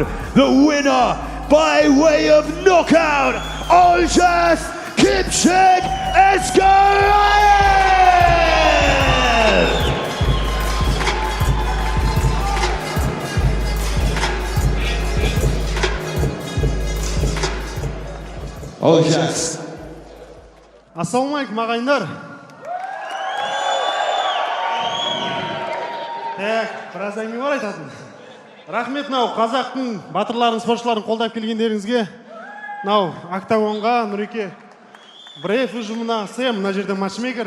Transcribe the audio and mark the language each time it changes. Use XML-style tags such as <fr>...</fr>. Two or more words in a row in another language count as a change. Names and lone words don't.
<en>The winner by way of knockout, Olzhas Kipchak Eskaraev! Olzhas.</en> <kk>Ассалаумалейкум ағайындар. Біраз әңгіме бар айтатын. Рахмет мынау қазақтың батырларын, спортшыларын қолдап келгендеріңізге. Мынау октагонға, Нұреке, Брейв ұжымына, Сэм, мына жерде матчмейкер.</kk>